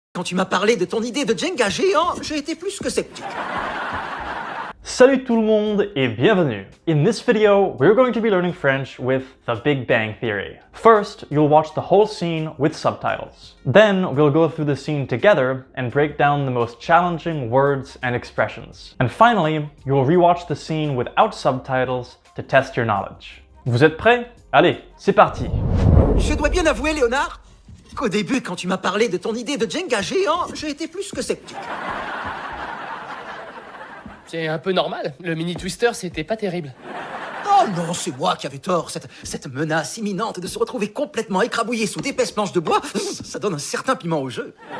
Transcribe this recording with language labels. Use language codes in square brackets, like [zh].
[fr] Quand tu m'as parlé de ton idée de Jenga géant, j'ai été plus que sceptique. Salut tout le monde et bienvenue! [en] In this video, we're going to be learning French with the Big Bang Theory. First, you'll watch the whole scene with subtitles. Then, we'll go through the scene together and break down the most challenging words and expressions. And finally, you'll rewatch the scene without subtitles to test your knowledge. [fr] Vous êtes prêts? Allez, c'est parti! Je dois bien avouer, Léonard, qu'au début, quand tu m'as parlé de ton idée de Jenga géant, j'ai été plus que sceptique. C'est un peu normal, le mini twister c'était pas terrible. Oh non, c'est moi qui avais tort. Cette menace imminente de se retrouver complètement écrabouillé sous d'épaisses planches de bois, ça donne un certain piment au jeu.